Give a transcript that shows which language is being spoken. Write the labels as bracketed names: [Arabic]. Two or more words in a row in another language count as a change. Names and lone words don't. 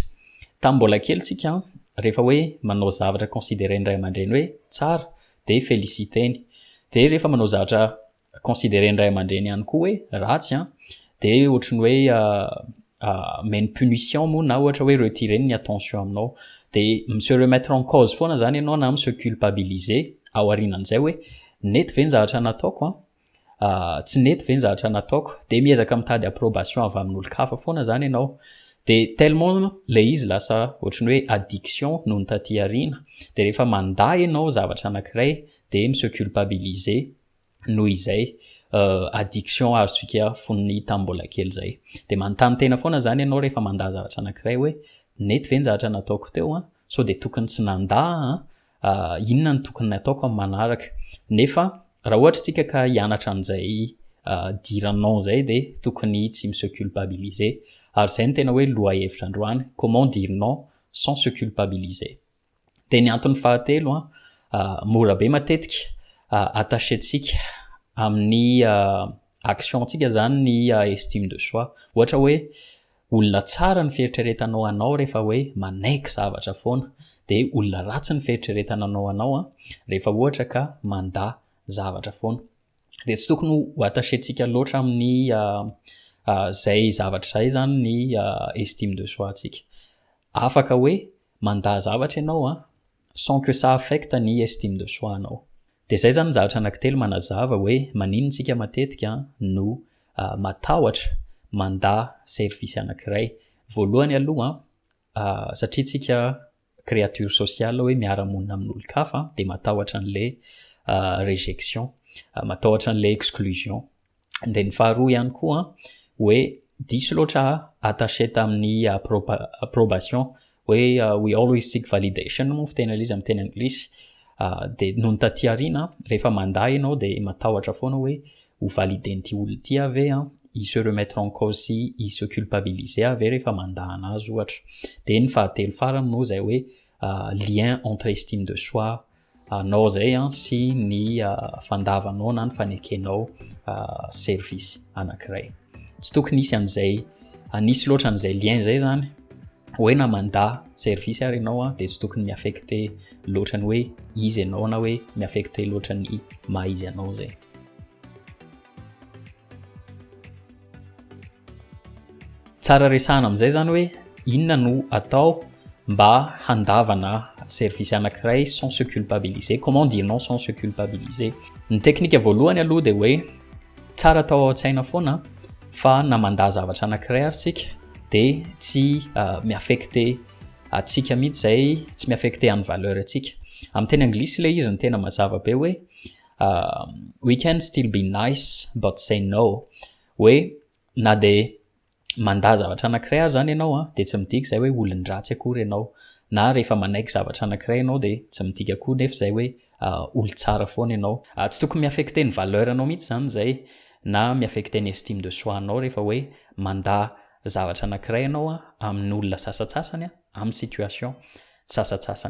[Malagasy] Tamin'ny mbola kely tsika rehefa hoe manao zavatra considéré ny ray aman-dreny hoe tsara dia féliciteny. Dia rehefa manao zavatra considéré ny ray aman-dreny ihany koa hoe ratsy dia ohatrany hoe mène punition moa na ohatra hoe retirer ny attention aminao. Dia [French] se remettre en cause [Malagasy] foana zany ianao na [French] se culpabiliser [Malagasy] ao aorianan'izay hoe nety ve ny zavatra nataoko tsy nety ve ny zavatra nataoko. Dia miezaka mitady approbation avy amin'olon-kafa foana zany ianao. Dia tellement ilay izy lasa ohatrany hoe addiction noho ny taty aoriana. Dia rehefa manda ianao zavatra anankiray dia [French] se culpabiliser [Malagasy] noho izay addiction azontsika fonony tamin'ny mbola kely zay. Dia manontany tena foana zany ianao rehefa manda zavatra anankiray hoe nety ve ny zavatra nataoko teo so dia tokony tsy nanda inona ny tokony nataoko amin'ny manaraka. Nefa raha ohatra tsika ka hianatra an'izay [French] dire non [Malagasy] zay dia tokony tsy [French] se culpabiliser. [Malagasy] Ary zay ny tena hoe lohahevitra androany, [French] comment dire non sans se culpabiliser. [Malagasy] Dia ny antony fahatelo mora be matetika attachentsika amin'ny actiontsika zany ny [French] estime de soi. [Malagasy] Ohatra hoe olona tsara ny fieritreretanao anao rehefa hoe manaiky zavatra foana, dia olona ratsy ny fieritreretanao anao rehefa ohatra ka manda zavatra foana. Dia tsy tokony ho attachentsika loatra amin'ny zay zavatra zay zany ny [French] estime de soi [Malagasy] tsika. Afaka hoe manda zavatra ianao [French] sans que ça affecte [Malagasy] ny [French] estime de soi [Malagasy] anao. Dia zay zany zavatra anankitelo manazava hoe maninontsika matetika no matahotra manda service anankiray. Voalohany aloha satria tsika [French] créature sociale [Malagasy] hoe miara-monina amin'olo-kafa de matahotra an'le rejection, matahotra an'le exclusion. De ny faharoa ihany koa hoe diso loatra attaché tamin'ny approbation hoe [English] we always seek validation [Malagasy] moa fitena izy amin'ny teny anglisy. De noho ny taty aoriana rehefa mandahy ianao de matahotra foana hoe ho validen'ity olo ty ave i [French] se remettre en cause [Malagasy] sy i [French] se culpabiliser [Malagasy] ave rehefa mandahy anazy ohatra. De ny fahatelo farany moa zay hoe [French] lien entre estime de soi [Malagasy] anao zay sy ny fandavanao na ny fanekenao service anankiray. Tsy tokony nisy an'izay nisy loatra an'izay lien zay zany hoe na mandahy service ary ianao de tsy tokony miaffecte loatra ny hoe izy ianao na hoe miaffecte loatra ny maha izy ianao zay. Tsara resahana amin'izay zany hoe inona no atao mba handavana service anankiray [French] sans se culpabiliser. Comment dire non sans se culpabiliser? [Malagasy] Ny teknika voalohany aloha de hoe tsara atao ao an-tsaina foana fa na mandahy zavatra anankiray ary tsika de tsy miaffecte atsika mihitsy zay, tsy miaffecte an'ny valeur atsika. Amin'ny teny anglisy le izy ny tena mazava be hoe [English] we can still be nice but say no. [Malagasy] Hoe na de mandahy zavatra anankiray ary zany ianao de tsy midika zay hoe olon-dratsy akory ianao, na rehefa manaiky zavatra anankiray ianao de tsy midika akory nefa zay hoe olo tsara foana ianao. Tsy tokony miaffecte ny valeur anao mihitsy zany zay na miaffecte ny [French] estime de soi [Malagasy] anao rehefa hoe mandahy zavatra anankiray ianao amin'ny olona sasatsasany amin'ny situation sasatsasany.